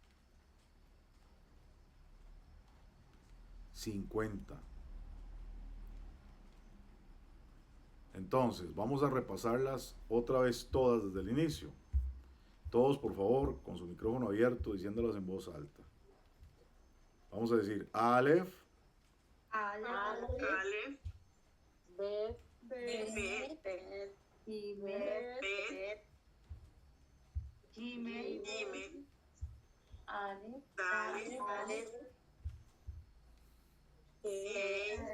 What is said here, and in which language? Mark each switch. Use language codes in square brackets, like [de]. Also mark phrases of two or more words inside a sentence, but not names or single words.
[es] 50. Entonces, vamos a repasarlas otra vez todas desde el inicio. Todos, por favor, con su micrófono abierto, diciéndolas en voz alta. Vamos a decir Aleph, [he] Aleph, Bet, בית בית גימל דלת, He,